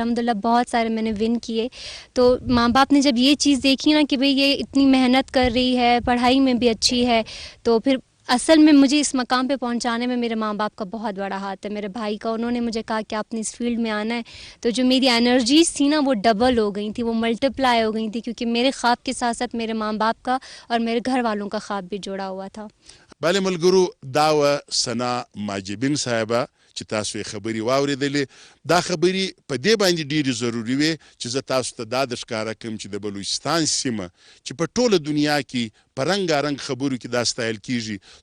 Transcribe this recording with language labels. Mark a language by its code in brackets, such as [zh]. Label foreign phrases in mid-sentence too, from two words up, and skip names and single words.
[ur] الحمدللہ بہت سارے میں نے ون کیے. تو ماں باپ نے جب یہ چیز دیکھی نا کہ بھئی یہ اتنی محنت کر رہی ہے پڑھائی میں بھی اچھی ہے تو پھر اصل میں مجھے اس مقام پہ پہنچانے میں میرے ماں باپ کا بہت بڑا ہاتھ ہے. میرے بھائی کا انہوں نے مجھے کہا کہ آپ نے اس فیلڈ میں آنا ہے تو جو میری انرجیز تھی نا وہ ڈبل ہو گئی تھی وہ ملٹیپلائی ہو گئی تھی کیونکہ میرے خواب کے ساتھ ساتھ میرے ماں باپ کا اور میرے گھر والوں کا خواب بھی جوڑا ہوا تھا. [ps] بله ملګرو دا وه سنا ماجبین صاحبه چې تاسو یې خبرې واورېدلې. دا خبرې په دې باندې ډېرې ضروري وې چې زه تاسو ته دا درښکاره کړم چې د بلوچستان سیمه چې په ټوله دنیا کې په رنګارنګ خبرو کې دا ستایل کېږي.